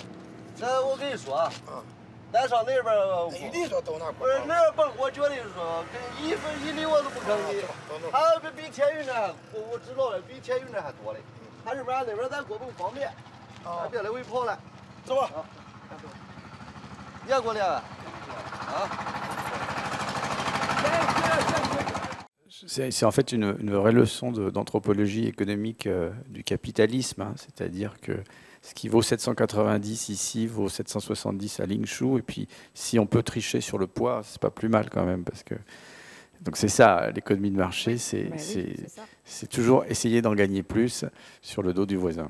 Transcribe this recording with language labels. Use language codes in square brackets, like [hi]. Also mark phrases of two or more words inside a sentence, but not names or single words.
[zh] 那我跟你说啊，咱上那边，你说到哪？不是那边，我觉得说跟1分1厘我都不吭你，他比天宇那，我知道了，比天宇那还多嘞。他这边那边咱过更方便，咱别来回跑了，走吧。你也过来啊？ [fr] C'est en fait une vraie leçon d'anthropologie économique du capitalisme, hein, c'est-à-dire que ce qui vaut 790 ici vaut 770 à Lingshu, et puis si on peut tricher sur le poids, c'est pas plus mal quand même, parce que donc c'est ça l'économie de marché, c'est toujours essayer d'en gagner plus sur le dos du voisin.